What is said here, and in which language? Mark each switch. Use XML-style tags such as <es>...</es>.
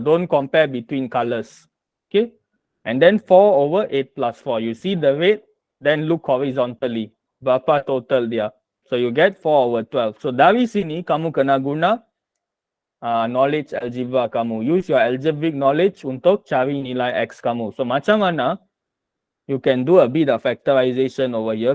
<en>Don't compare between colors. Okay. And then 4 over 8 plus 4. You see the red, then look horizontally.</en> <ms>Berapa total dia?</ms> <en>So you get 4 over 12.</en> <ms>So dari sini kamu kena guna knowledge algebra kamu.</ms> <en>Use your algebraic knowledge</en> <ms>untuk cari nilai X kamu. So macam mana?</ms> <en>You can do a bit of factorization over here.</en>